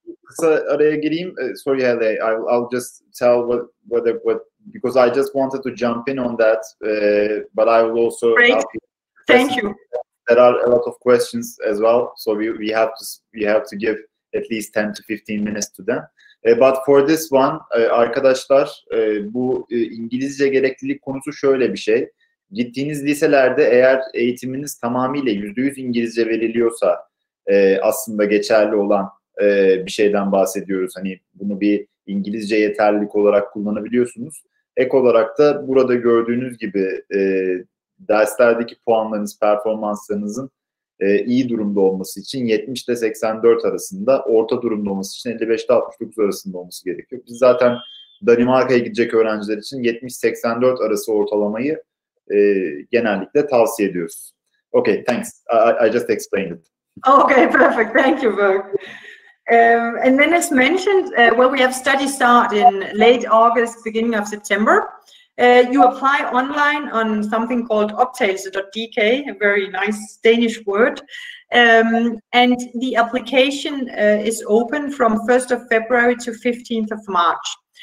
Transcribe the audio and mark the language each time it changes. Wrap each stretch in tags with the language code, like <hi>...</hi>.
<tr>Kısa araya gireyim.</tr> <en>Sorry,</en> <tr>Hele.</tr> <en>I'll just tell what because I just wanted to jump in on that, but I will also. Great. Thank you. There are a lot of questions as well, so we have to give at least 10 to 15 minutes to them. But for this one,</en> <tr>arkadaşlar, bu İngilizce gereklilik konusu şöyle bir şey. Gittiğiniz liselerde eğer eğitiminiz tamamıyla %100 İngilizce veriliyorsa aslında geçerli olan bir şeyden bahsediyoruz. Hani bunu bir İngilizce yeterlilik olarak kullanabiliyorsunuz. Ek olarak da burada gördüğünüz gibi derslerdeki puanlarınız, performanslarınızın iyi durumda olması için 70 ile 84 arasında, orta durumda olması için 55 ile 69 arasında olması gerekiyor. Biz zaten Danimarka'ya gidecek öğrenciler için 70-84 arası ortalamayı genellikle tavsiye ediyoruz.</tr> <en>Okay, thanks. I just explained it. Okay, perfect. Thank you, Berg. And then as mentioned, well, we have study start in late August, beginning of September. You apply online on something called optagelse.dk, a very nice Danish word. And the application is open from 1st of February to 15th of March.</en>